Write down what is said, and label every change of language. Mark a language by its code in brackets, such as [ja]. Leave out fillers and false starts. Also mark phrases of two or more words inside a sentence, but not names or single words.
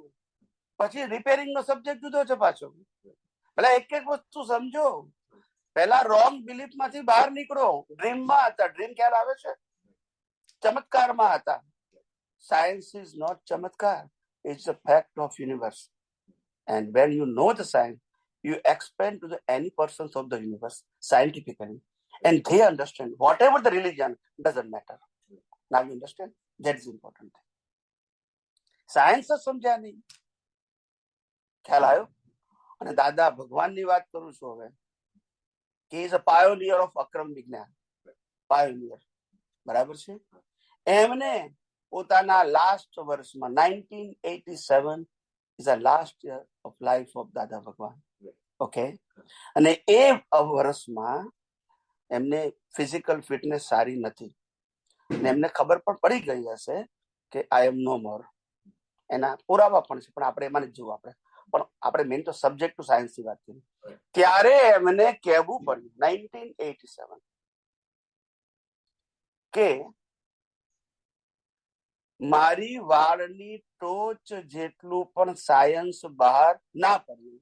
[gu] પછી રિપેરિંગ નો સબ્જેક્ટ જુદો છે પાછો. પેલા એક એક વસ્તુ સમજો. પેલા [en] wrong belief [gu] માંથી બહાર નીકળો. ડ્રીમમાં હતા. ડ્રીમ ખ્યાલ આવે છે? ચમત્કારમાં હતા. [en] Science is not ચમત્કાર, it's a fact of universe. And when you know the science, you explain to any persons of the universe scientifically, and they understand. Whatever the religion, doesn't matter. Now you understand? That is important. Science [gu] જ સમજ્યા નહીં. ખ્યાલ આવ્યો? અને દાદા ભગવાનની વાત કરું છું હવે, કે [en] is a pioneer of [gu] અક્રમ વિજ્ઞાન. પાયોનિયર, બરાબર છે? એમને પોતાના લાસ્ટ વર્ષમાં [en] 1987 is the last year of life of [gu] દાદા ભગવાન. ઓકે. અને એ વર્ષમાં એમને [en] physical fitness [gu] સારી નથી, અને એમને ખબર પણ પડી ગઈ હશે કે [en] I am no more. [gu] એના પુરાવા પણ છે, પણ આપણે એમાં જ જોવું. આપણે મેઇન તો [en] subject to science [gu] ની વાત કરી. ત્યારે એમને કહેવું પડ્યું 1987 કે મારી વાળની ટોચ જેટલું પણ સાયન્સ બહાર ના પડ્યું.